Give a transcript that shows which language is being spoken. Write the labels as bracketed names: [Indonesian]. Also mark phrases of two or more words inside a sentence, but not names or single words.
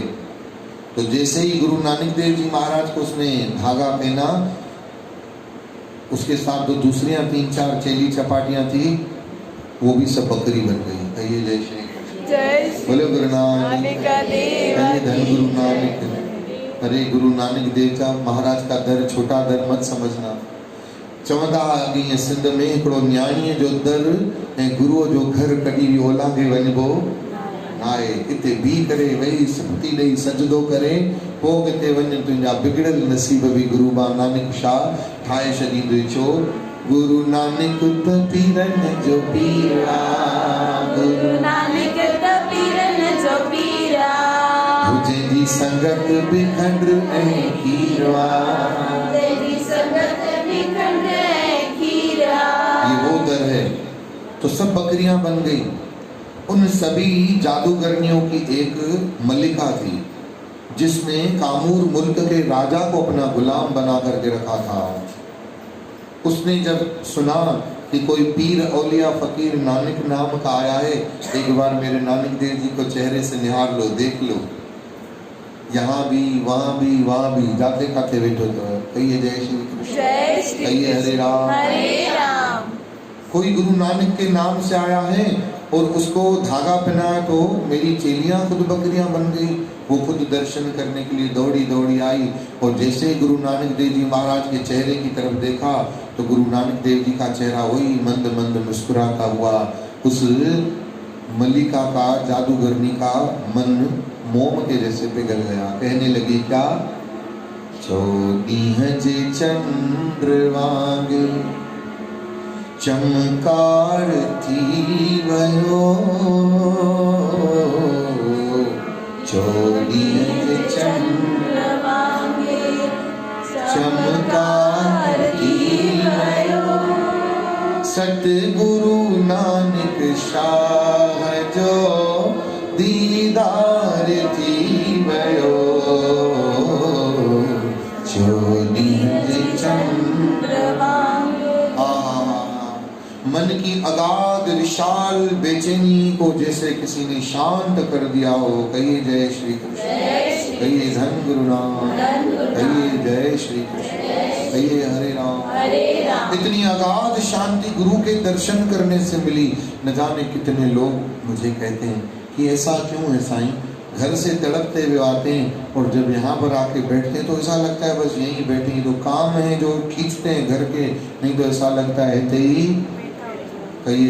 [Hindi] तो जैसे ही गुरु नानक देव जी महाराज को उसने धागा पहना, उसके साथ जो दूसरियां 3-4 चेली चपाटियां थी वो भी सब बकरी बन गई। कहिए जय श्री कृष्ण। बोले गुरु नानक देव, धन गुरु नानक। अरे गुरु नानक देव का महाराज का दर छोटा दर मत समझना। [Sindhi] चवंदा अॻे सिंध में हिकिड़ो न्याणीअ जो दर ऐं गुरुअ जो घर कॾहिं ओलांघे वञिबो नाहे। हिते बीह करे वेही सिफती ॾेई सजदो करे पोइ किथे वञ, तुंहिंजा बिगड़ल नसीब बि गुरु नानक शाह ठाहे छॾींदो। छो गुरु नानक त पीरनि जो पीरा, गुरु नानक त पीरनि जो पीरा, जंहिंजी संगत बि खंड ऐं खीरवा, जंहिंजी संगत बि खंड ऐं खीरा। [Hindi] ये वो दर है। तो सब बकरियां बन गई। उन सभी जादूगरनियों की एक मल्लिका थी जिसने कामूर मुल्क के राजा को अपना गुलाम बना करके रखा था। उसने जब सुना कि कोई पीर औलिया फकीर नानक नाम का आया है, एक बार मेरे नानक देव जी को चेहरे से निहार लो, देख लो, यहाँ भी वहाँ भी वहाँ भी जाते खाते बैठो। तो कहिए जय श्री कृष्ण, कहिए हरे राम हरे राम। कोई गुरु नानक के नाम से आया है और उसको धागा पहनाया तो मेरी चेलियां खुद बकरियां बन गई। वो खुद दर्शन करने के लिए दौड़ी दौड़ी आई और जैसे ही गुरु नानक देव जी महाराज के चेहरे की तरफ देखा तो गुरु नानक देव जी का चेहरा वही मंद मंद मुस्कुराता हुआ। उस मल्लिका का, जादूगरनी का मन मोम के जैसे पिघल गया। कहने लगी क्या, [Sindhi] चौदीह जे चंद्र वांग चमकार थी वयो, चौदीह जे चंद्र वांग चमकार थी वयो, सतगुरु नानक शाह जो दीदार थी वयो, चौदीह जे चंद्र वांग। [Hindi] मन की अगाध विशाल बेचैनी को जैसे किसी ने शांत कर दिया हो। कहिए जय श्री कृष्ण, कहिए धन गुरु नाम, कहिए जय श्री कृष्ण, कहिए हरे राम। इतनी अगाध शांति गुरु के दर्शन करने से मिली। न जाने कितने लोग मुझे कहते हैं कि ऐसा क्यों है साईं, घर से तड़पते हुए आते हैं और जब यहाँ पर आके बैठते हैं तो ऐसा लगता है बस यहीं बैठे, तो काम है जो खींचते हैं घर के, नहीं तो ऐसा लगता है ही।